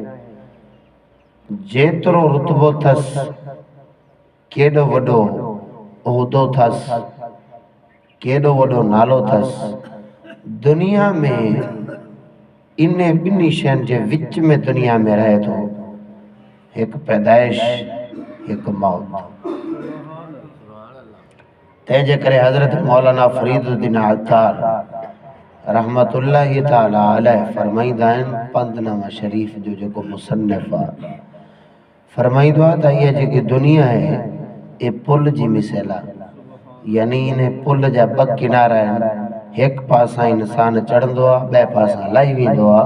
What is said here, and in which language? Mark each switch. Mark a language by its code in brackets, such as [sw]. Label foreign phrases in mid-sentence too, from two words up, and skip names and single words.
[sd] जेतिरो रुतबो अथसि, केॾो वॾो उहिदो अथसि, केॾो वॾो नालो अथसि, दुनिया में इन ॿिन्ही शयुनि जे विच में दुनिया में रहे थो। हिकु पैदाइश, हिकु मौत। तंहिंजे करे हज़रत मौलाना फरीदुद्दीन अत्तार रहमतुल्लाहि ताला अलैह फरमाईंदा आहिनि, पंधनामा शरीफ़ जो जेको मुसन्निफ़ आहे, फरमाईंदो आहे त इहा जेकी दुनिया आहे, ये पुल जी मिसाल आहे। यानी इन पुल जा ॿ किनारा आहिनि, हिकु पासां इंसान चढ़ंदो आहे, ॿिए पासां लही वेंदो आहे।